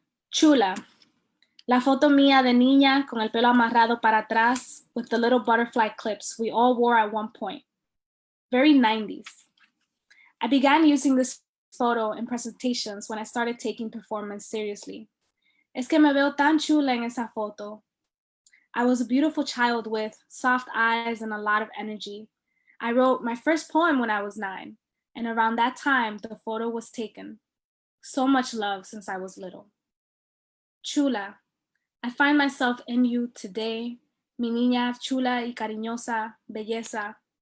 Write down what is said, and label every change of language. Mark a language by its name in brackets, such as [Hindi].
[Spanish] Chula, la foto mía de niña con el pelo amarrado para atrás [English] with the little butterfly clips we all wore at one point. Very 90s. I began using this photo in presentations when I started taking performance seriously. [Spanish] Es que me veo tan chula en esa foto. [English] I was a beautiful child with soft eyes and a lot of energy. I wrote my first poem when I was 9, and around that time, the photo was taken. So much love since I was little. Chula, I find myself in you today, [Spanish] mi niña chula y cariñosa, belleza.